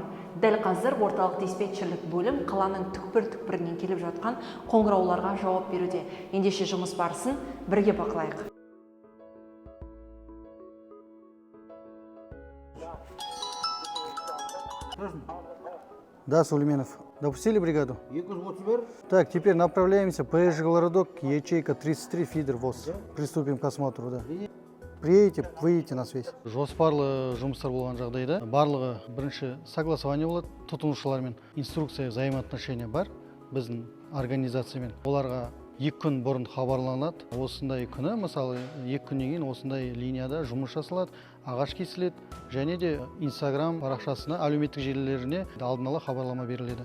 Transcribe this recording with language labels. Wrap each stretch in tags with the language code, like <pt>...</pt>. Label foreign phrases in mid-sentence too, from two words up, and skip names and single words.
<kk>Дәл қазір орталық диспетчерлік бөлім қаланың түкпір-түкпірінен келіп жатқан қоңырауларға жауап беруде. Ендеше жұмыс барысын бірге бақылайық.</kk> <ru>Да, Сулейменов. Допустили бригаду? Так, теперь направляемся. ПСЖ городок, ячейка 33, фидер ВОЗ. Приступим к осмотру, да. Приедете, выйдете на связь.</ru> <kk>Жоспарлы жұмыстар болған жағдайда барлығы бірінші согласование болады тұтынушылармен.</kk> <ru>Инструкция взаимоотношения</ru> <kk>бар біздің организациямен. Оларға 2 күн бұрын хабарланады. Осындай күні, мысалы 2 күннен кейін осындай линияда жұмыс жасалады, ағаш кесіледі, және де Instagram парақшасына, әлеуметтік желілеріне алдын ала хабарлама беріледі.</kk>